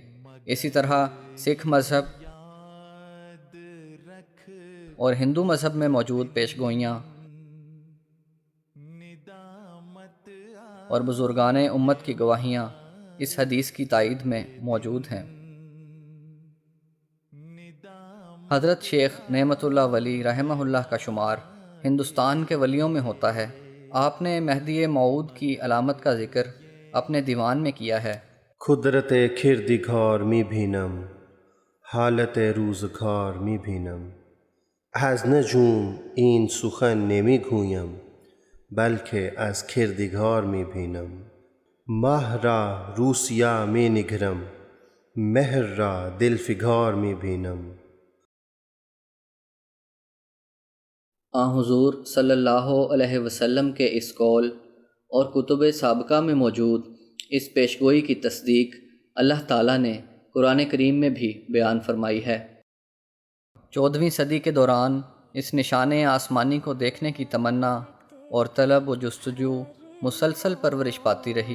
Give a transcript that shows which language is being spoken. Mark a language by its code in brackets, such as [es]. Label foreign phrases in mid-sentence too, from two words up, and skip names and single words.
[ur] اسی طرح سکھ مذہب اور ہندو مذہب میں موجود پیشگوئیاں اور بزرگان امت کی گواہیاں اس حدیث کی تائید میں موجود ہیں۔ حضرت شیخ نعمت اللہ ولی رحمہ اللہ کا شمار ہندوستان کے ولیوں میں ہوتا ہے۔ آپ نے مہدی موعود کی علامت کا ذکر اپنے دیوان میں کیا ہے۔ [fa] قدرت کردگار می بینم، حالت روزگار می بینم. از نجوم این سخن نمی گویم، بلکه از کردگار می بینم. ماه را روسیا می نگرم، مهر را دلفگار می بینم. [ur] حضور [ar] صلی اللہ علیہ وسلم [ur] کے اس قول اور کتب سابقہ میں موجود اس پیشگوئی کی تصدیق اللہ تعالیٰ نے قرآن کریم میں بھی بیان فرمائی ہے۔ 14ویں صدی کے دوران اس نشان آسمانی کو دیکھنے کی تمنا اور طلب و جستجو مسلسل پرورش پاتی رہی۔